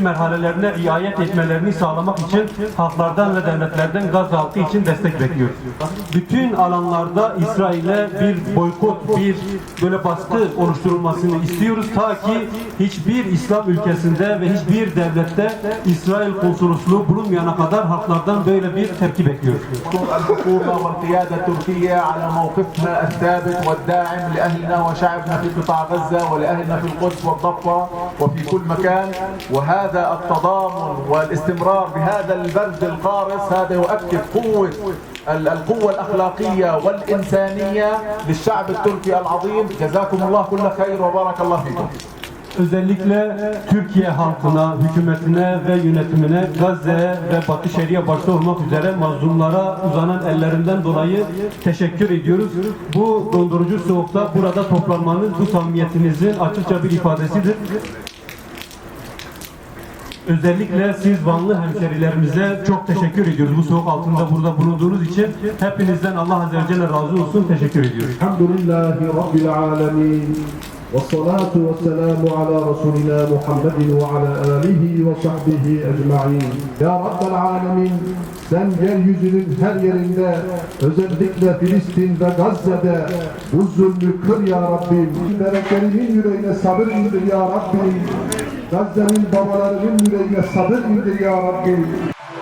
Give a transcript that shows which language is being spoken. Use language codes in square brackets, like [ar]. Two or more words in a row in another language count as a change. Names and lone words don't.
[tr] merhalelerine riayet etmelerini sağlamak için halklardan ve devletlerden Gazze halkı için destek bekliyoruz. Bütün alanlarda İsrail'e bir boykot, bir böyle baskı oluşturulmasını istiyoruz ta ki hiçbir İslam ülkesinde ve hiçbir devlette İsrail konsolosluğu bulunmayana kadar halklardan böyle bir tepki bekliyoruz. [ar] الحكومة والقيادة التركية على موقفنا الثابت والداعم لأهلنا وشعبنا في قطاع غزة ولأهلنا في القدس والضفة وفي كل مكان. وهذا التضامن والاستمرار بهذا البرد القارس هذا يؤكد القوة الأخلاقية والإنسانية للشعب التركي العظيم. جزاكم الله كل خير وبارك الله فيكم. [tr] Özellikle Türkiye halkına, hükümetine ve yönetimine Gazze'ye ve Batı Şeria başta olmak üzere mazlumlara uzanan ellerinden dolayı teşekkür ediyoruz. Bu dondurucu soğukta burada toplanmanız bu samimiyetinizin açıkça bir ifadesidir. Özellikle siz Vanlı hemşerilerimize çok teşekkür ediyoruz. Bu soğuk altında burada bulunduğunuz için hepinizden Allah [ar] عز وجل [tr] razı olsun. Teşekkür ediyoruz. [ar] الحمد لله رب العالمين. والصلاة والسلام على رسولنا محمد وعلى آله وصحبه أجمعين. يا رب العالمين, [tr] sen yeryüzünün her yerinde, özellikle Filistin ve Gazze'de bu zulmü kır ya Rabbim. Meleklerinin yüreğine sabır indir ya Rabbim. Gazze'nin babalarının yüreğine sabır indir ya Rabbim.